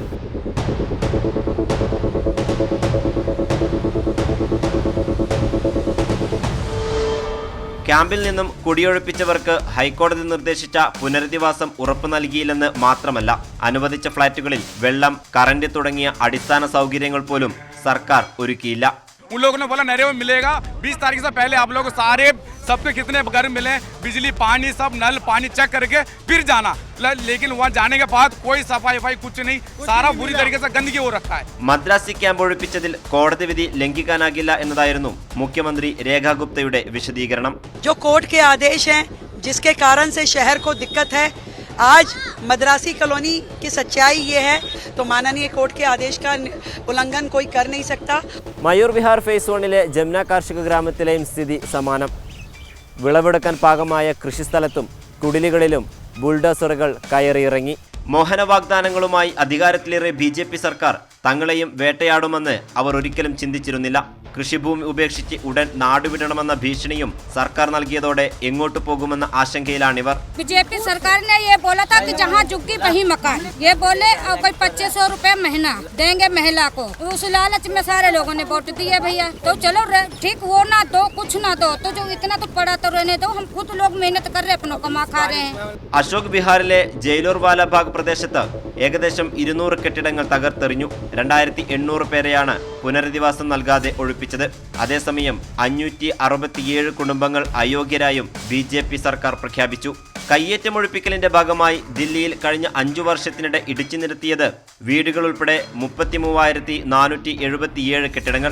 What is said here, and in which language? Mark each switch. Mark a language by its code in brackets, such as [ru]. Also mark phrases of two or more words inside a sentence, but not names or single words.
[ml] ക്യാമ്പിൽ നിന്നും കുടിയൊഴിപ്പിച്ചവർക്ക് ഹൈക്കോടതി നിർദ്ദേശിച്ച പുനരധിവാസം ഉറപ്പു നൽകിയില്ലെന്ന് മാത്രമല്ല, അനുവദിച്ച ഫ്ളാറ്റുകളിൽ വെള്ളം, കറന്റ് തുടങ്ങിയ അടിസ്ഥാന സൗകര്യങ്ങൾ പോലും സർക്കാർ ഒരുക്കിയില്ല. [hi] उन लोगों ने बोला नरेगा मिलेगा 20 तारीख से पहले आप लोग सारे सबके कितने घर मिले, बिजली पानी सब नल पानी चेक करके फिर जाना. लेकिन वहाँ जाने के बाद कोई सफाई कुछ नहीं, सारा बुरी तरीके से गंदगी हो रखा है. [ml] മദ്രാസി ക്യാമ്പ് ഒഴിപ്പിച്ചതിൽ കോടതി വിധി ലംഘിക്കാനാകില്ല എന്നതായിരുന്നു മുഖ്യമന്ത്രി രേഖാ ഗുപ്തയുടെ വിശദീകരണം. [hi] जो कोर्ट के आदेश हैं जिसके कारण से शहर को दिक्कत है, आज मद्रासी कॉलोनी की सच्चाई ये है, तो माननीय कोर्ट के आदेश का उल्लंघन कोई कर नहीं सकता. [ml] മയൂർ വിഹാർ ഫേസ് 1-ലെ ജമുന കാർഷിക ഗ്രാമത്തിലെയും സ്ഥിതി സമാനം. വിളവെടുക്കാൻ പാകമായ കൃഷിസ്ഥലത്തും കുടിലുകളിലും ബുൾഡോസറുകൾ കയറിയിറങ്ങി. മോഹന വാഗ്ദാനങ്ങളുമായി അധികാരത്തിലേറെ BJP സർക്കാർ തങ്ങളെയും വേട്ടയാടുമെന്ന് അവർ ഒരിക്കലും ചിന്തിച്ചിരുന്നില്ല. കൃഷിഭൂമി ഉപേക്ഷിച്ച് ഉടൻ നാടുവിടണമെന്ന ഭീഷണിയും സർക്കാർ നൽകിയതോടെ എങ്ങോട്ട് പോകുമെന്ന ആശങ്കയിലാണിവർ. [hi] BJP सरकार ने ये बोला था कि जहाँ झुग्गी वहीं मकान, ये बोले और कोई 2500 रुपए महीना देंगे महिला को. उस लालच में सारे लोगों ने वोट दिए भैया. तो चलो ठीक वो ना दो कुछ ना दो, तो जो इतना तो पड़ा तो रहने दो. हम खुद लोग मेहनत कर रहे, अपनों कमा खा रहे हैं. [ml] അശോക് ബിഹാറിലെ ജയിലോർ വാലബാഗ് പ്രദേശത്ത് ഏകദേശം 200 കെട്ടിടങ്ങൾ തകർത്തെറിഞ്ഞു. 2800 പേരെയാണ് പുനരധിവാസം നൽകാതെ ഒഴിപ്പിച്ചത്. അതേസമയം 567 കുടുംബങ്ങൾ അയോഗ്യരായും BJP സർക്കാർ പ്രഖ്യാപിച്ചു. കയ്യേറ്റമൊഴിപ്പിക്കലിന്റെ ഭാഗമായി ദില്ലിയിൽ കഴിഞ്ഞ 5 വർഷത്തിനിടെ ഇടിച്ചു നിരത്തിയത് വീടുകൾ ഉൾപ്പെടെ 33,477 കെട്ടിടങ്ങൾ.